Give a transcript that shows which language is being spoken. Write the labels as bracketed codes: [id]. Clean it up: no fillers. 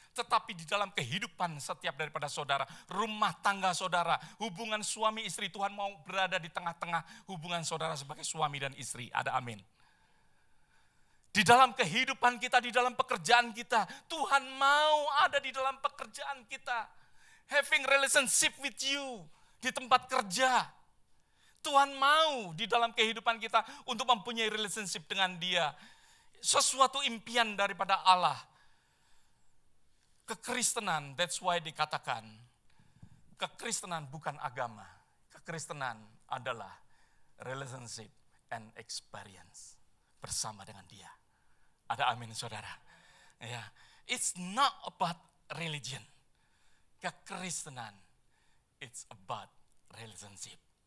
[id] Tetapi di dalam kehidupan setiap daripada saudara. Rumah tangga saudara. Hubungan suami istri. Tuhan mau berada di tengah-tengah hubungan saudara sebagai suami dan istri. Ada amin. Di dalam kehidupan kita, di dalam pekerjaan kita. Tuhan mau ada di dalam pekerjaan kita. [en] Having relationship with you. [id] Di tempat kerja. Tuhan mau di dalam kehidupan kita untuk mempunyai relationship dengan Dia. Sesuatu impian daripada Allah. Kekristenan, [en] that's why [id] dikatakan, kekristenan bukan agama. Kekristenan adalah [en] relationship and experience [id] bersama dengan Dia. Ada amin saudara. [en] Ya, it's not about religion. [id] Kekristenan, [en] it's about relationship.